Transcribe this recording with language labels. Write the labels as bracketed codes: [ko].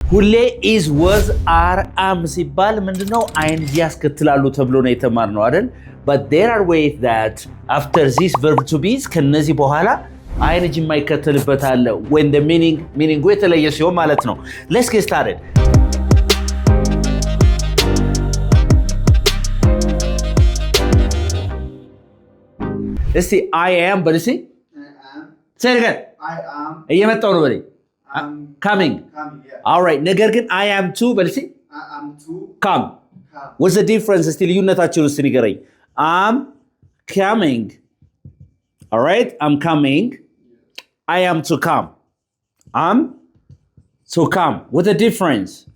[am] ሁሌ [en] is was are am [am] ሲባል ምንድነው ing ያስከትላሉ ተብሎ ነው የተማርነው አይደል? [en] But there are ways that after this verb to be [am] ከነዚህ በኋላ ing የማይከተልበት አለ [en] when the meaning [am] የተለየ ሲሆን ማለት ነው። [en] Let's get started. እስቲ I am በልሲ say it again. I am [am] እየመጣው ነው በለኝ coming. [en] yeah. All right. [am] ነገር ግን [en] I am to [am] በልሲ [en] I am to come. What's the difference? [am] እስቲ ልዩነታቸውን እስቲ ንገረኝ። [en] I'm coming. All right? I'm coming. I am to come. I'm to come. What's the difference?